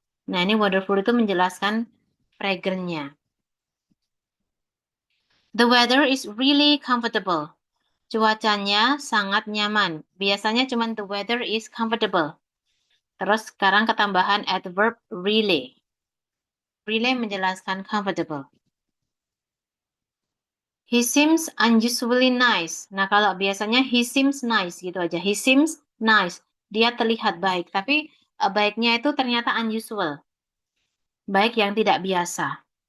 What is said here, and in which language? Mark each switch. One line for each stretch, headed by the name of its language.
Indonesian: Nah, ini wonderful itu menjelaskan fragrant-nya.
English: The weather is really comfortable.
Indonesian: Cuacanya sangat nyaman. Biasanya cuma
English: the weather is comfortable.
Indonesian: Terus sekarang ketambahan adverb really. Really menjelaskan comfortable.
English: He seems unusually nice.
Indonesian: Nah, kalau biasanya he seems nice gitu aja. He seems nice. Dia terlihat baik. Tapi baiknya itu ternyata unusual. Baik yang tidak biasa.